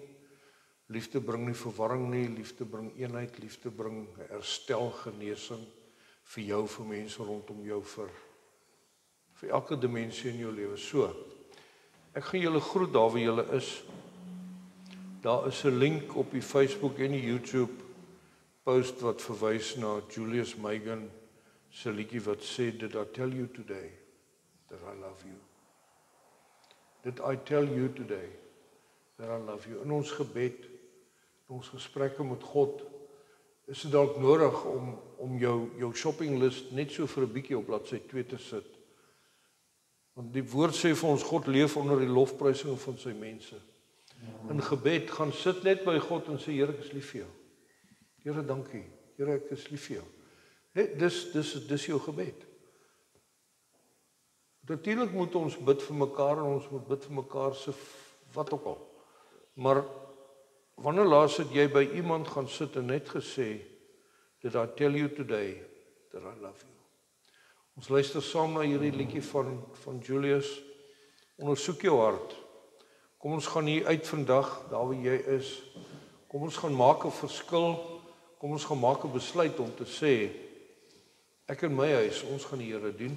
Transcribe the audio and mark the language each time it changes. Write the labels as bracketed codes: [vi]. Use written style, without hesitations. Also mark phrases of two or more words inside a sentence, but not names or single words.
[af] Liefde bring nie verwarring nie, liefde bring eenheid, liefde bring herstel, genesing vir jou, vir mense rondom jou, vir elke dimensie in jou lewe. So, ek gaan julle groet daar waar julle is. Daar is 'n link op die Facebook en die YouTube post wat verwys na Julius Megan se liedjie wat sê, [en] Did I tell you today that I love you? Did I tell you today that I love you? [af] In ons gebed, in ons gesprekke met God, is dit dalk nodig om jou shoppinglist net so vir 'n bietjie op bladsy 2 te sit. Want die woord sê vir ons, God leef onder die lofprysing van sy mense. In gebed, gaan sit net by God en sê, Here, ek is lief vir jou. Here, dankie. Here, ek is lief vir jou. Dis jou gebed. Natuurlik moet ons bid vir mekaar en ons moet bid vir mekaar se wat ook al. Maar wanneer laas het jy by iemand gaan sit en net gesê, [en] Did I tell you today that I love you? [af] Ons luister saam na hierdie liedjie van Julius. Ondersoek jou hart. Kom ons gaan hier uit vandag, daar waar jy is. Kom ons gaan maak 'n verskil. Kom ons gaan maak 'n besluit om te sê, ek en my huis, ons gaan die Here dien.